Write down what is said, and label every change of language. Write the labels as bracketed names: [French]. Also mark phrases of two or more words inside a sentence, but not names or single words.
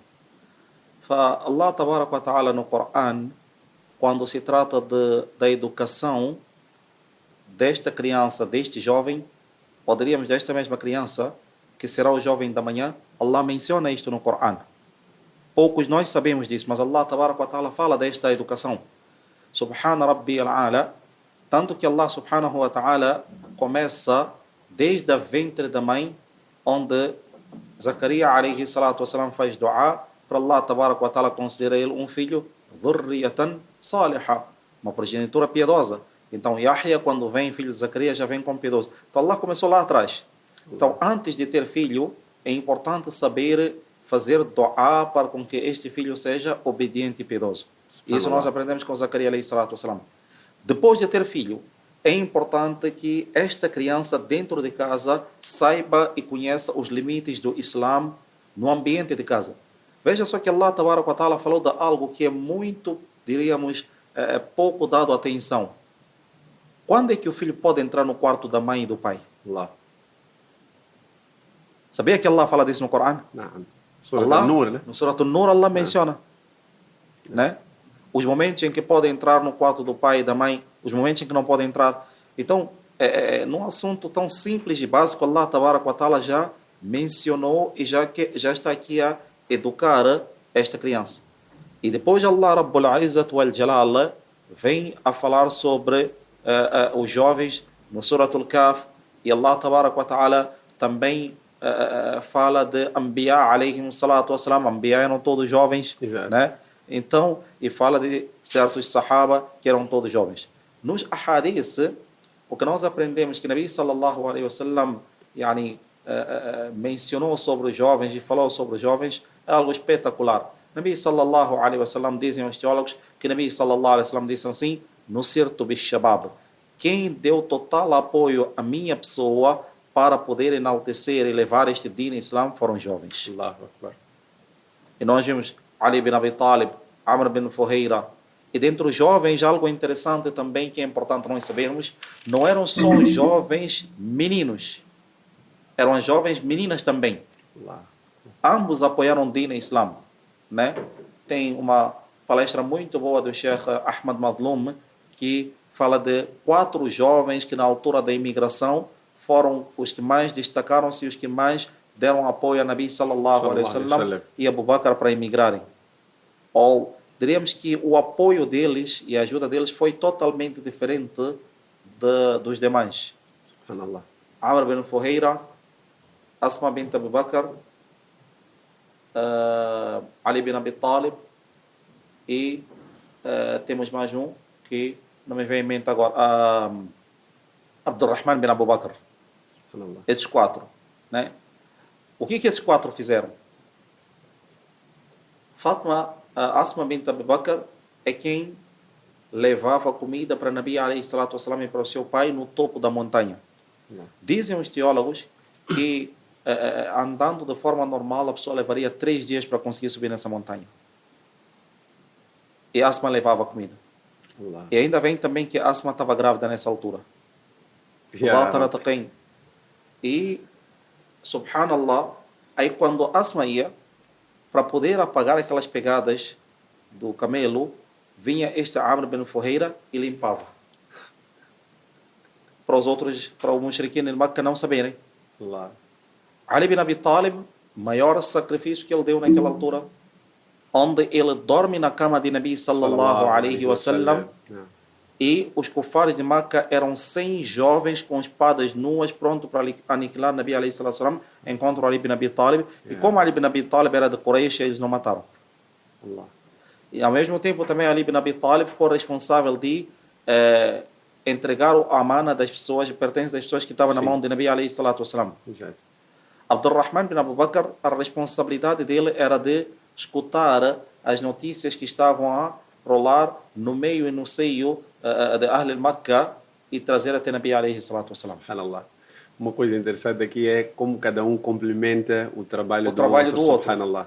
[Arabic] الله تبارك وتعالى [Portuguese] no Coran, quando se trata da educação desta criança, deste jovem, poderíamos desta mesma criança, que será o jovem da manhã, Allah menciona isto no Coran. Poucos nós sabemos disso, mas [Arabic] الله تبارك وتعالى [Portuguese] fala desta educação. [Arabic] سبحان ربي الأعلى, [Portuguese] tanto que [Arabic] الله سبحانه وتعالى [Portuguese] começa desde a ventre da mãe, onde Zacarias [Arabic] عليه الصلاة والسلام [Portuguese] faz dua para [Arabic] الله تبارك وتعالى [Portuguese] considerar ele um filho [Arabic] ذرية صالحة, [Portuguese] uma progenitura piedosa. Então Yahya, quando vem filho de Zacarias, já vem como piedoso. Então Allah começou lá atrás. Então antes de ter filho, é importante saber fazer dua para com que este filho seja obediente e piedoso. Isso nós aprendemos com Zacarias [Arabic] عليه الصلاة والسلام. [Portuguese] Depois de ter filho, é importante que esta criança dentro de casa saiba e conheça os limites do Islã no ambiente de casa. Veja só que [Arabic] الله تبارك وتعالى [Portuguese] falou de algo que é muito, diríamos, pouco dado atenção. Quando é que o filho pode entrar no quarto da mãe e do pai? Allah. Sabia que Allah fala disso no Coran? Naam. Surah Allah, An-Nur, né? no Surah An-Nur, Allah menciona, né? Os momentos em que pode entrar no quarto do pai e da mãe, os momentos em que não pode entrar. Então, num assunto tão simples e básico, [Arabic] الله تبارك وتعالى [Portuguese] já mencionou e já está aqui a educar esta criança. E depois [Arabic] الله رب العزة والجلال [Portuguese] vem a falar sobre os jovens no Surah Al-Kahf, e [Arabic] الله تبارك وتعالى [Portuguese] também fala de [Arabic] أنبياء عليهم الصلاة والسلام. [Portuguese] Anbiya eram todos jovens, Exato. né? Então, e fala de certos Sahaba que eram todos jovens. Nos ahadith, o que nós aprendemos que [Arabic] نبي صلى الله عليه وسلم [Portuguese] mencionou sobre os jovens e falou sobre os jovens é algo espetacular. [Arabic] نبي صلى الله عليه وسلم, [Portuguese] dizem os teólogos que [Arabic] نبي صلى الله عليه وسلم [Portuguese] disse assim: [Arabic] نصرت بالشباب. [Portuguese] Quem deu total apoio à minha pessoa para poder enaltecer e levar este din Islã foram jovens. [Arabic] الله أكبر. [Portuguese] E nós vimos Ali bin Abi Talib, Amr bin Fuheira. E dentre os jovens, algo interessante também que é importante nós sabermos, não eram só jovens meninos, eram jovens meninas também. Allah. Ambos apoiaram o Din Islã, né? Tem uma palestra muito boa do Sheikh Ahmad Mazloum, que fala de 4 jovens que na altura da imigração foram os que mais destacaram-se e os que mais deram apoio a [Arabic] نبي صلى الله عليه وسلم [Portuguese] e Abu Bakr para emigrarem. Ou diríamos que o apoio deles e a ajuda deles foi totalmente diferente dos demais. Subhanallah. Amr bin Fuheira, Asma bint Abu Bakr, Ali bin Abi Talib e temos mais um que não me vem em mente agora, Abdurrahman bin Abu Bakr. Subhanallah. Esses 4, né? O que esses 4 fizeram? Fatma, Asma bint Abu Bakr é quem levava comida para [Arabic] نبي عليه الصلاة والسلام [Portuguese] e para o seu pai no topo da montanha. Dizem os teólogos que andando de forma normal a pessoa levaria 3 dias para conseguir subir nessa montanha. E Asma levava comida. Allah. E ainda vem também que Asma estava grávida nessa altura. Ya E, subhanallah, aí quando Asma ia, para poder apagar aquelas pegadas do camelo, vinha este Amr bin Fuheira e limpava. Para os outros, para os mushrikin de Makkah não saberem. Allah. Ali bin Abi Talib, maior sacrifício que ele deu naquela altura, onde ele dorme na cama de [Arabic] نبي صلى الله عليه وسلم. [Portuguese] E os kufares de Makkah eram 100 jovens com espadas nuas prontos para aniquilar [Arabic] نبي عليه الصلاة والسلام, [Portuguese] enquanto Ali bin Abi Talib. E como Ali bin Abi Talib era de Quraysh, eles não mataram. Allah. E ao mesmo tempo também Ali bin Abi Talib ficou responsável de entregar a amana das pessoas, pertences das pessoas que estavam na mão de [Arabic] نبي عليه الصلاة والسلام. [Portuguese] Exato. Abdurrahman bin Abu Bakr, a responsabilidade dele era de escutar as notícias que estavam a rolar no meio e no seio de [Arabic] أهل مكة [Portuguese] e trazer até [Arabic] نبي عليه الصلاة والسلام. [Portuguese] Subhanallah. Uma coisa interessante aqui é como cada um complementa o trabalho do outro.